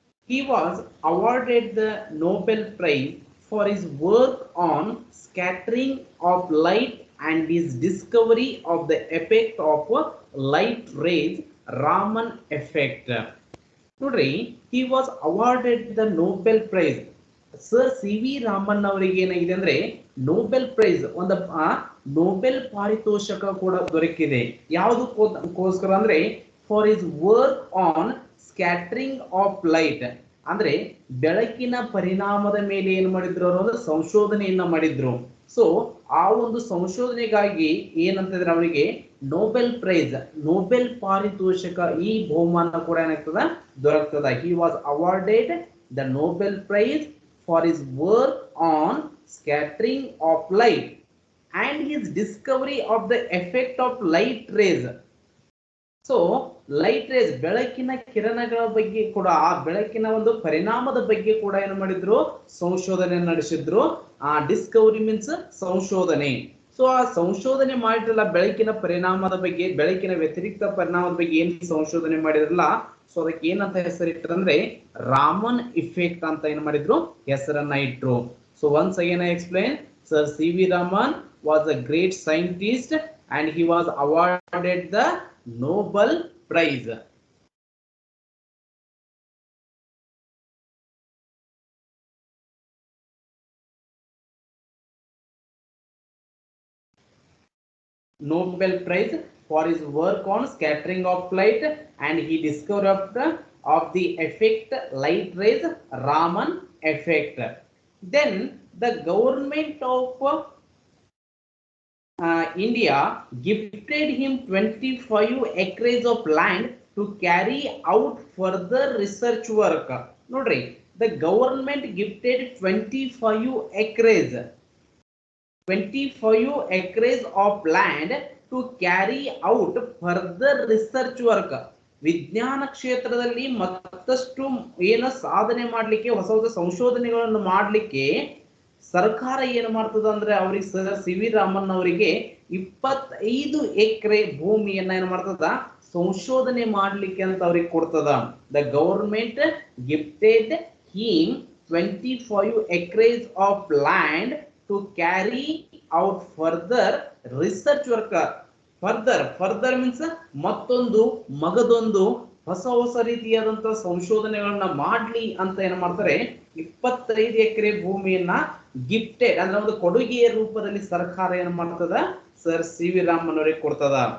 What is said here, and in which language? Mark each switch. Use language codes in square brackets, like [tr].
[en] He was awarded the Nobel Prize for his work on scattering of light and his discovery of the effect of light rays, Raman effect. Today he was awarded the Nobel Prize. Sir C.V. [kn] Raman ಅವರಿಗೆ ಏನಾಗಿದೆ ಅಂದ್ರೆ Nobel prize ಒಂದು Nobel ಪಾರಿತೋಷಕ ಕೂಡ ದೊರಕಿದೆ. ಯಾವುದಕ್ಕೋಸ್ಕರ ಅಂದ್ರೆ [en] for his work on scattering of light, [kn] ಅಂದ್ರೆ ಬೆಳಕಿನ ಪರಿಣಾಮದ ಮೇಲೆ ಏನ್ ಮಾಡಿದ್ರು ಅವರು ಸಂಶೋಧನೆಯನ್ನ ಮಾಡಿದ್ರು. ಸೊ ಆ ಒಂದು ಸಂಶೋಧನೆಗಾಗಿ ಏನಂತಂದ್ರೆ ಅವರಿಗೆ ನೋಬೆಲ್ ಪ್ರೈಸ್, ನೋಬೆಲ್ ಪಾರಿತೋಷಕ, ಈ ಬಹುಮಾನ ಕೂಡ ಏನಾಗ್ತದ ದೊರಕ್ತದ. [en] He was awarded the Nobel prize for his work on scattering of light and his discovery of the effect of light rays. [kn] So light rays, ಬೆಳಕಿನ ಕಿರಣಗಳ ಬಗ್ಗೆ ಕೂಡ, ಆ ಬೆಳಕಿನ ಒಂದು ಪರಿಣಾಮದ ಬಗ್ಗೆ ಕೂಡ ಏನು ಮಾಡಿದ್ರು, ಸಂಶೋಧನೆ ನಡೆಸಿದ್ರು. ಆ ಡಿಸ್ಕವರಿ ಮೀನ್ಸ್ ಸಂಶೋಧನೆ. ಸೊ ಆ ಸಂಶೋಧನೆ ಮಾಡಿದ್ರಲ್ಲ ಬೆಳಕಿನ ಪರಿಣಾಮದ ಬಗ್ಗೆ, ಬೆಳಕಿನ ವ್ಯತಿರಿಕ್ತ ಪರಿಣಾಮದ ಬಗ್ಗೆ ಏನ್ ಸಂಶೋಧನೆ ಮಾಡಿದ್ರಲ್ಲ, ಸೊ ಅದಕ್ಕೆ ಏನಂತ ಹೆಸರಿಟ್ಟರಂದ್ರೆ ರಾಮನ್ ಇಫೆಕ್ಟ್ ಅಂತ ಏನ್ ಮಾಡಿದ್ರು ಹೆಸರನ್ನ ಇಟ್ರು. [en] So once again I explain. Sir C.V. Raman was a great scientist and he was awarded the Nobel Prize. Nobel Prize for his work on scattering of light, and he discovered of the effect light rays, Raman effect. Then the government of India gifted him 25 acres of land to carry out further research work. Nodri, the government gifted 25 acres of land to carry out further research work. [kn] ವಿಜ್ಞಾನ ಕ್ಷೇತ್ರದಲ್ಲಿ ಮತ್ತಷ್ಟು ಏನು ಸಾಧನೆ ಮಾಡಲಿಕ್ಕೆ ಹೊಸ ಹೊಸ ಸಂಶೋಧನೆಗಳನ್ನು ಮಾಡಲಿಕ್ಕೆ ಸರ್ಕಾರ ಏನು ಮಾಡ್ತದ ಅಂದ್ರೆ ಅವ್ರಿಗೆ ಸರ್ ಸಿ ವಿ ರಾಮನ್ ಅವರಿಗೆ 25 ಎಕರೆ ಭೂಮಿಯನ್ನ ಏನು ಮಾಡ್ತದ ಸಂಶೋಧನೆ ಮಾಡಲಿಕ್ಕೆ ಅಂತ ಅವ್ರಿಗೆ ಕೊಡ್ತದ. [en] The government gifted him 25 acres of land to carry out further research work. Further means [kn] ಮತ್ತೊಂದು ಮಗದೊಂದು ಹೊಸ ಹೊಸ ರೀತಿಯಾದಂತಹ ಸಂಶೋಧನೆಗಳನ್ನ ಮಾಡ್ಲಿ ಅಂತ ಏನ್ ಮಾಡ್ತಾರೆ 25 ಎಕರೆ ಭೂಮಿಯನ್ನ ಗಿಫ್ಟೆಡ್ ಅಂದ್ರೆ ಒಂದು ಕೊಡುಗೆಯ ರೂಪದಲ್ಲಿ ಸರ್ಕಾರ ಏನ್ ಮಾಡ್ತದ ಸರ್ ಸಿ ವಿ ರಾಮನ್ ಅವರಿಗೆ ಕೊಡ್ತದ.